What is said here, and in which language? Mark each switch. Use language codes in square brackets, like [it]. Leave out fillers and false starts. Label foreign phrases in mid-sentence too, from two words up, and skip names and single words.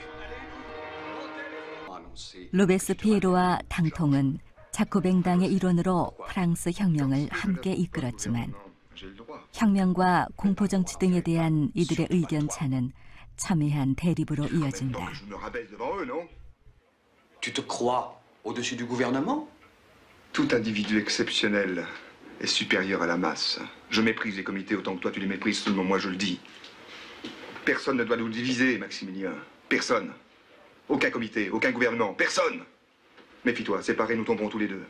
[ko] 로베스피에르와 당통은 자코뱅당의 일원으로 프랑스 혁명을 함께 이끌었지만 혁명과 공포정치 등에 대한 이들의 의견차는 첨예한 대립으로 이어진다. [fr] Tu te crois au-dessus du gouvernement? Tout individu exceptionnel est supérieur à la masse. Je méprise les comités autant que toi tu les méprises, seulement moi je le dis. Personne ne doit nous diviser, Maximilien. Personne. Aucun comité, aucun gouvernement, personne. Méfie-toi, séparés, nous tomberons tous les deux.